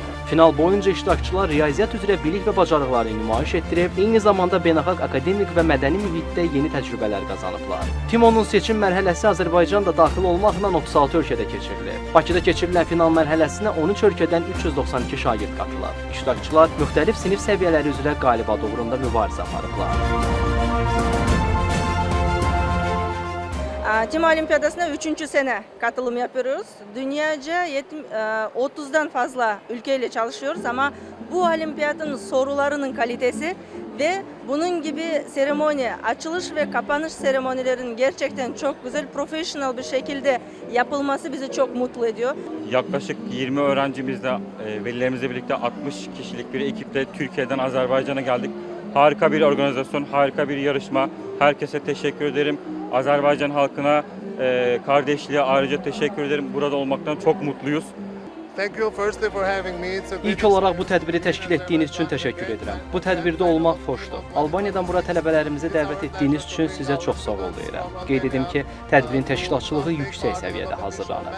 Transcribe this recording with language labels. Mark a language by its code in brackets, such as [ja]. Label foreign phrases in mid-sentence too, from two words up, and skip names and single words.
[az] Final boyunca iştirakçılar riyaziyyat üzrə bilik və bacarıqlarını nümayiş etdirib, eyni zamanda beynəlxalq akademik və mədəni mühitdə yeni təcrübələr qazanıblar. TIMO'nun seçim mərhələsi Azərbaycanda daxil olmaqla 36 ölkədə keçirilib. Bakıda keçirilən final mərhələsinə 13 ölkədən 392 şagird qatılıb. İştirakçılar müxtəlif sinif səviyyələri üzrə qalib adı uğrunda mübarizə aparıblar. TIMO Olimpiyadasına 3. [tr] sene katılım yapıyoruz. Dünyaca 30'dan fazla ülkeyle çalışıyoruz ama bu olimpiyatın sorularının kalitesi ve bunun gibi seremoni, açılış ve kapanış seremonilerin gerçekten çok güzel, profesyonel bir şekilde yapılması bizi çok mutlu ediyor. Yaklaşık 20 öğrencimizle, velilerimizle birlikte 60 kişilik bir ekiple Türkiye'den Azerbaycan'a geldik. Harika bir organizasyon, harika bir yarışma. Herkese teşekkür ederim. Azerbaycan halkına, kardeşliğe ayrıca teşekkür ederim. Burada olmaktan çok mutluyuz. [az] İlk olaraq bu tədbiri təşkil etdiyiniz üçün təşəkkür edirəm. Bu tədbirdə olmaq xoşdur. Albaniyadan bura tələbələrimizi dəvət etdiyiniz üçün sizə çox sağ ol deyirəm. Qeyd edim ki, tədbirin təşkilatçılığı yüksək səviyyədə hazırlanır.